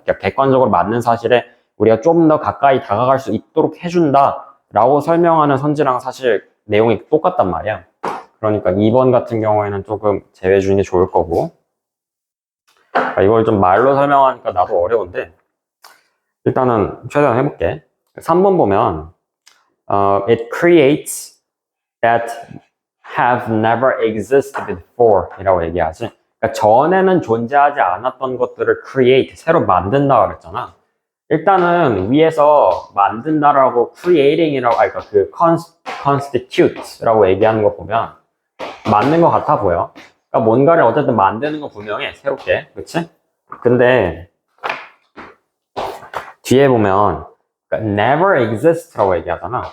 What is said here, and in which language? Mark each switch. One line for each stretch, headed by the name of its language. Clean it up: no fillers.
Korean: 그러니까 객관적으로 맞는 사실에 우리가 좀 더 가까이 다가갈 수 있도록 해준다라고 설명하는 선지랑 사실 내용이 똑같단 말이야. 그러니까 2번 같은 경우에는 조금 제외해 주는 게 좋을 거고. 그러니까 이걸 좀 말로 설명하니까 나도 어려운데 일단은 최대한 해볼게. 3번 보면
English: it creates that have never existed before
Korean: 이라고 얘기하지. 그러니까 전에는 존재하지 않았던 것들을 create, 새로 만든다 그랬잖아. 일단은 위에서 만든다라고 creating이라고, 그러니까 그 constitute라고 얘기하는 거 보면 맞는 것 같아 보여. 그러니까 뭔가를 어쨌든 만드는 거 분명해, 새롭게. 그치? 근데 뒤에 보면 그러니까 never exist라고 얘기하잖아.